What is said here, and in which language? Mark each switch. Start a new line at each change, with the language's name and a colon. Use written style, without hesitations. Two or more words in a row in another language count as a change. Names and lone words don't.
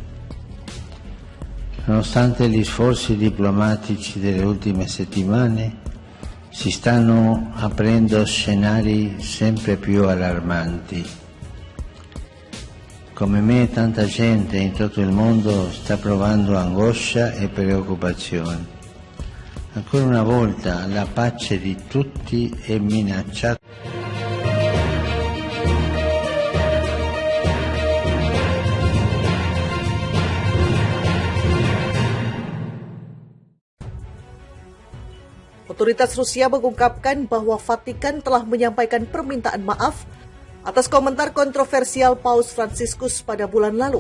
Italian: Nonostante gli sforzi diplomatici delle ultime settimane, si stanno aprendo scenari sempre più allarmanti. Come me tanta gente in tutto il mondo sta provando angoscia e preoccupazione. Ancora una volta la pace di tutti è minacciata.
Indonesian: Otoritas Rusia mengungkapkan bahwa Vatikan telah menyampaikan permintaan maaf atas komentar kontroversial Paus Fransiskus pada bulan lalu.